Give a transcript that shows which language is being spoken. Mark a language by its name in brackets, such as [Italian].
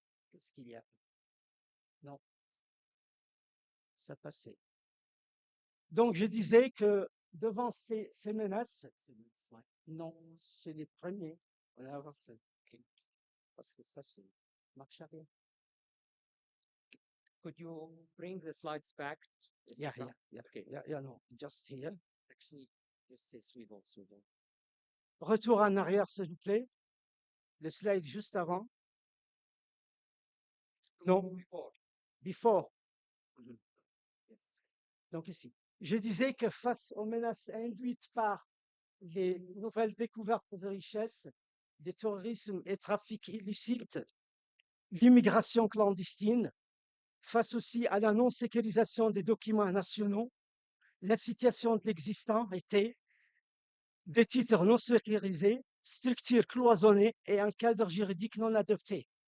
[French] Qu'est-ce qu'il y a? Non, ça passait. Donc, je disais que devant ces menaces, non, c'est les premiers. On va voir ça. Okay. Parce que ça, c'est marche arrière. [English] Could you bring the slides back? Yeah, no, just here. Actually, just say suivant. [French] Retour en arrière, s'il vous plaît. Le slide juste avant. Non, before. [English] Mhm. Yes. [French] Donc ici. Je disais que face aux menaces induites par les nouvelles découvertes de richesses, des terrorismes et trafics illicites, l'immigration clandestine, face aussi à la non-sécurisation des documents nationaux, la situation de l'existant était des titres non sécurisés, structures cloisonnées et un cadre juridique non adopté.